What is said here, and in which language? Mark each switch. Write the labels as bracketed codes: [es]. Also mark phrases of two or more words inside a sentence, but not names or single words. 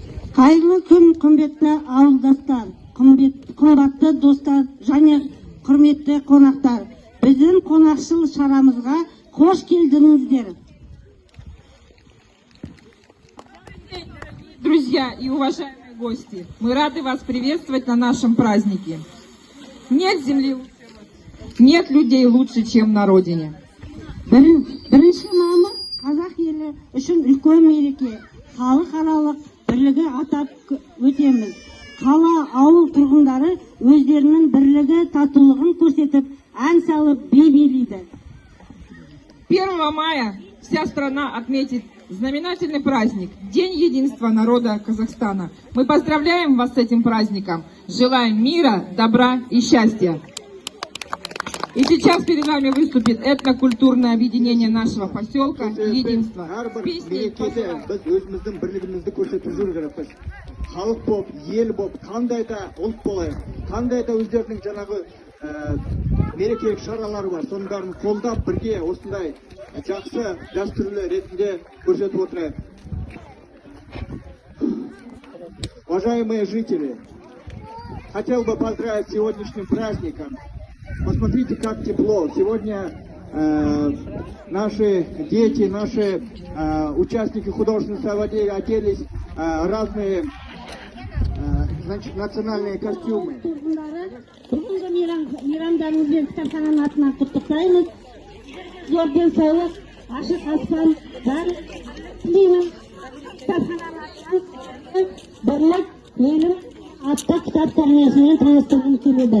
[kk] Қайырлы күн, құрметті ауылдастар, қымбатты достар және құрметті қонақтар. Біздің қонақшыл шарамызға қош келдіңіздер. [ru] Друзья и уважаемые гости, мы рады вас приветствовать на нашем празднике. Нет земли лучше, нет людей лучше, чем на родине. [kk] Бірінші мамыр қазақ елі үшін үлкен мереке. Халықаралық бірлігі атап өтеміз. Қала, ауыл тұрғындары өздерінің бірлігі, татулығын көрсетіп, ән салып, би билейді. [ru] 1 мая вся страна отметит знаменательный праздник – День единства народа Казахстана. Мы поздравляем вас с этим праздником, желаем мира, добра и счастья. И сейчас перед вами выступит этнокультурное объединение нашего поселка «Единство». [kk] Халық болып, ел болып, қандай да ұлт болайық, қандай да өздерінің жаңағы мерекелік шаралары бар, соның бәрін қолдап бірге осындай жақсы дәстүрлі ретінде көрсетіп отырайық. [ru] Уважаемые жители, хотел бы поздравить с сегодняшним праздником. Посмотрите, как тепло. Сегодня наши дети, наши участники художественной совадей оделись разные национальные костюмы. [kk] Мейрамдарыңызбен кітапхананың атынан құттықтаймыз. Зорден саулық, ашық аспан, барлық тілеймін. Кітапхананың атынан бірлік, елім атты кітап көрмесімен таныстырғым келеді.